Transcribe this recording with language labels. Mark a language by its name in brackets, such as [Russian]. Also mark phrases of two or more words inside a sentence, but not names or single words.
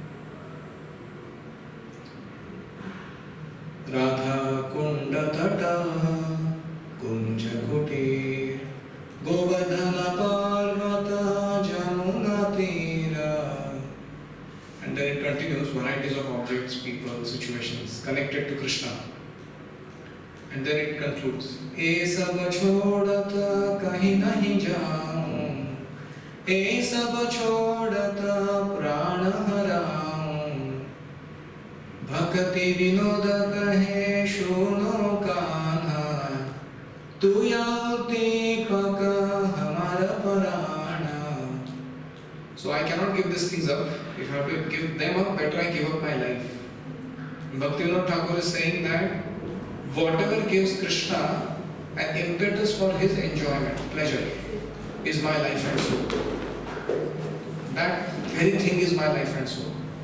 [Bangla] রাধাকুণ্ড তট কুঞ্জ কুটির গোবর্ধন পর্বত যানু [English] objects, people, situations connected to Krishna. And then it concludes, [Bangla] "এ সব ছোড়ত কহি নাহি যাঁউ, এ সব ছোড়ত প্রাণ হারাম, ভক্তি বিনোদ কহে শুনো কানহা, তুয়া দীপক হামারা পরাণ." [English] So I cannot give these things up. If I have to give them up, better I give up my life. Bhaktivinoda Thakur is saying that whatever gives Krishna an impetus for his enjoyment, pleasure, is my life and soul. That very thing is my life and soul.